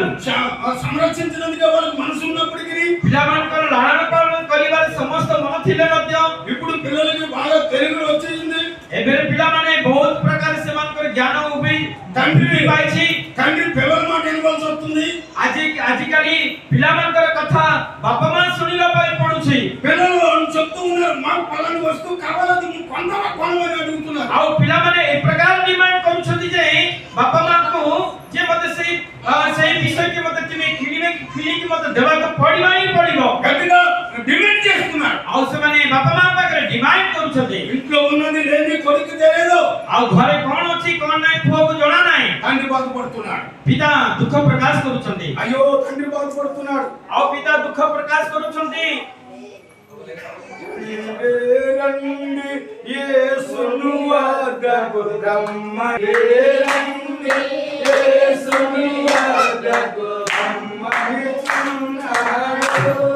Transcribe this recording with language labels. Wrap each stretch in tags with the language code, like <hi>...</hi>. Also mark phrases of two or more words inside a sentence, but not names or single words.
<te>సంరక్షించినందుకే వాళ్ళకి మనసు ఉన్నప్పటికీ</te> <or>ପିଲାମାନଙ୍କର ଲାଳନ ପାଳନ କରିବାର ସମସ୍ତ ମନ ଥିଲେ ମଧ୍ୟ</or> <te>ఇప్పుడు పిల్లలకి బాగా తెలుగు వచ్చేసింది।</te> <or>ଏବେ ପିଲାମାନେ ବହୁତ ପ୍ରକାର ସେମାନଙ୍କର ଜ୍ଞାନ ଉଭି</or> <te>తండ్రి</te> <or>ପାଇଛି।</or> <te>తండ్రి పిల్లల మాట వినవలసి వస్తుంది।</te> <or>ଆଜିକାଲି ପିଲାମାନଙ୍କର କଥା ବାପା ମା ଶୁଣିବା ପାଇଁ ପଡୁଛି।</or> <te>పిల్లలు చెప్తూ ఉన్నారు మాకు పలాని వస్తువు కావాలని నువ్వు కొందరా కొనమని అడుగుతున్నారు।</te> <or>ଆଉ ପିଲାମାନେ ଏ ପ୍ରକାର ଡିମାଣ୍ଡ କରୁଛନ୍ତି ଯେ ବାପା ମାଙ୍କୁ ଯେ ମତେ ସେଇ ବିଷୟଟି ମତେ ତୁମେ କିଣିକି ମତେ ଦେବାକୁ ପଡିବ ହିଁ ପଡିବ।</or> <te>గట్టిగా డిమాండ్ చేస్తున్నారు।</te> <or>ଆଉ ସେମାନେ ବାପା ମା ପାଖରେ ଡିମାଣ୍ଡ କରୁଛନ୍ତି।</or> <te>ఇంట్లో ఉన్నది లేని కొడుకు తెలియదు,</te> <or>ଆଉ ଘରେ କଣ ଅଛି କଣ ନାହିଁ ପୁଅକୁ ଜଣା ନାହିଁ।</or> <te>తండ్రి బాధపడుతున్నాడు।</te> <or>ପିତା ଦୁଃଖ ପ୍ରକାଶ କରୁଛନ୍ତି।</or> <te>అయ్యో తండ్రి బాధపడుతున్నాడు।</te> <or>ଆଉ ପିତା ଦୁଃଖ ପ୍ରକାଶ କରୁଛନ୍ତି।</or> <te>రండి యేసును వద్దకు రమ్మని, రండి యేసును వద్దకు రమ్మనిచున్నాడు।</te>